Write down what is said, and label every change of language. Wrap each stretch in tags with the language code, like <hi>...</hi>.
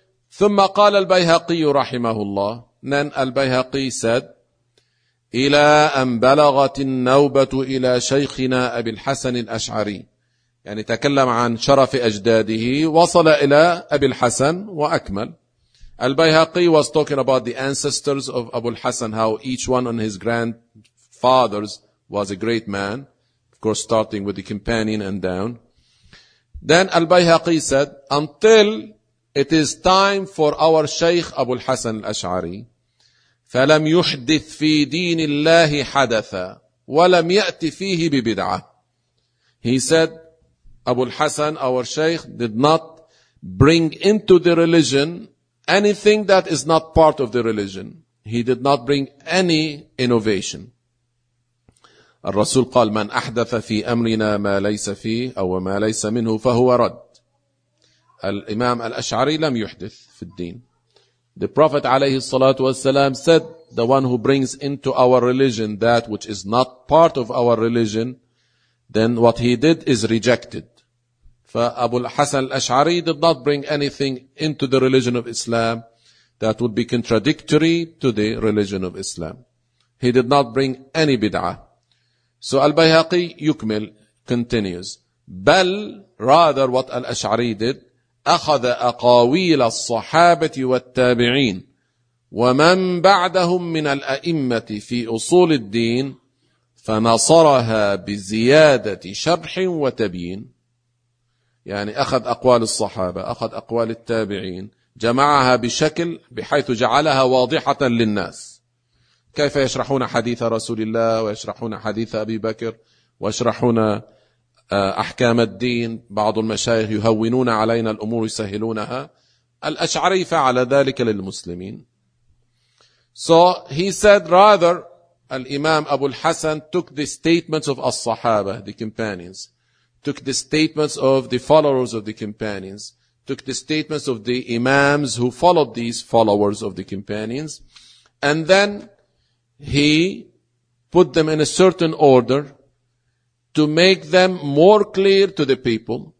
<ar>ثم قال البيهقي رحمه الله.</ar> <en>Then البيهقي said,</en> <ar>إلى أن بلغت النوبة إلى شيخنا أبي الحسن الأشعري. يعني تكلم عن شرف أجداده, وصل إلى أبي الحسن وأكمل.</ar> <en>البيهقي was talking about the ancestors of Abu al-Hasan, how each one of his grandfathers was a great man, of course starting with the companion and down. Then البيهقي said, until it is time for our Shaykh Abu al-Hasan al-Ash'ari,</en> <ar>فَلَمْ يُحْدِثْ فِي دِينِ اللَّهِ حَدَثًا وَلَمْ يَأْتِ فِيهِ بِبِدْعَةٍ.</ar> <en>He said, Abu al-Hasan, our Shaykh, did not bring into the religion anything that is not part of the religion. He did not bring any innovation.</en> <ar>الرسول قال, مَنْ أَحْدَثَ فِي أَمْرِنَا مَا لَيْسَ فِيهِ أَوْ مَا لَيْسَ مِنْهُ فَهُوَ رَدْ. الإمام الأشعري لم يحدث في الدين.</ar> <en>The Prophet</en> <ar>عليه الصلاة والسلام</ar> <en>said, the one who brings into our religion that which is not part of our religion, then what he did is rejected. فأبو الحسن الأشعري did not bring anything into the religion of Islam that would be contradictory to the religion of Islam. He did not bring any bid'ah. So</en> <ar>البيهقي يكمل,</ar> <en>continues.</en> <ar>بل,</ar> <en>rather what الأشعري did,</en> <ar>أخذ أقاويل الصحابة والتابعين ومن بعدهم من الأئمة في أصول الدين فنصرها بزيادة شرح وتبيين. يعني أخذ أقوال الصحابة, أخذ أقوال التابعين, جمعها بشكل بحيث جعلها واضحة للناس, كيف يشرحون حديث رسول الله ويشرحون حديث أبي بكر ويشرحون أحكام الدين. بعض المشايخ يهونون علينا الأمور يسهلونها. الأشعري فعل ذلك للمسلمين.</ar> <en>So he said, rather الإمام أبو الحسن took the statements of الصحابة, the companions, took the statements of the followers of the companions, took the statements of the imams who followed these followers of the companions, and then he put them in a certain order to make them more clear to the people.</en>